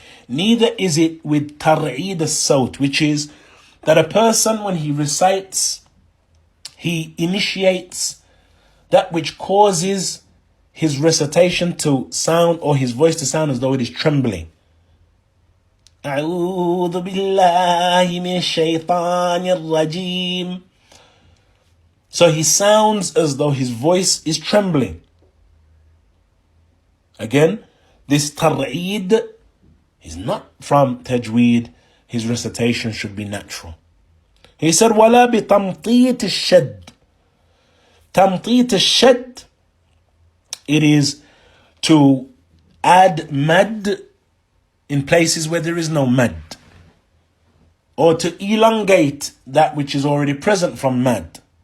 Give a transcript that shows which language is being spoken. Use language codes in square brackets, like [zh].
[en] Neither is it with tar'id al-sawt, which is that a person, when he recites, he initiates that which causes his recitation to sound, or his voice to sound, as though it is trembling. [ar] أعوذ بالله من الشيطان الرجيم. [en] So he sounds as though his voice is trembling. Again, this tar'id is not from tajweed. His recitation should be natural. He said, [ar] وَلَا بِتَمْطِيتِ الشَّدِّ. تَمْطِيتِ الشَّدِّ, [en] it is to add mad in places where there is no mad, or to elongate that which is already present from mad.